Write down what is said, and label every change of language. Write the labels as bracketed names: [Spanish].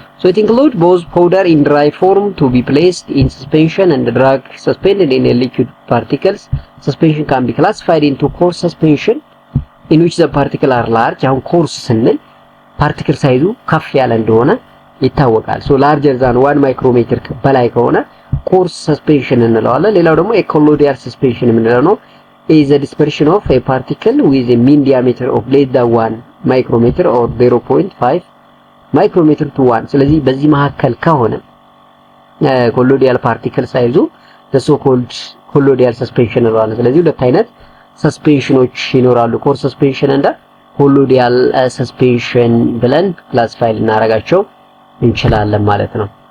[English] So it include both powder in dry form to be placed in suspension and the drug suspended in a liquid particles. Suspension can be classified into coarse suspension in which the particles are large. [Amharic] አሁን coarse ስንል ፓርቲክል ሳይዙ ከፍ ያለ እንደሆነ ይታወቃል። [English] So larger than 1 micrometer [Amharic] በላይ ከሆነ coarse suspension እንለዋለን። ሌላው ደግሞ colloidal suspension የምንለው ነው. [English] Is a dispersion of a particle with a mean diameter of less than 1 micrometer or 0.5 micrometer to 1. [Amharic] ስለዚህ በዚህ መካከል ከሆነ colloidal particle ሳይዙ [English] the so called colloidal suspension [Amharic] እንለዋለን። ስለዚህ ሁለት አይነት ሰስፔንሽኖች ይኖራሉ coarse suspension እና colloidal suspension ብለን ክላሲፋይ ልናደርጋቸው እንችላለን ማለት ነው።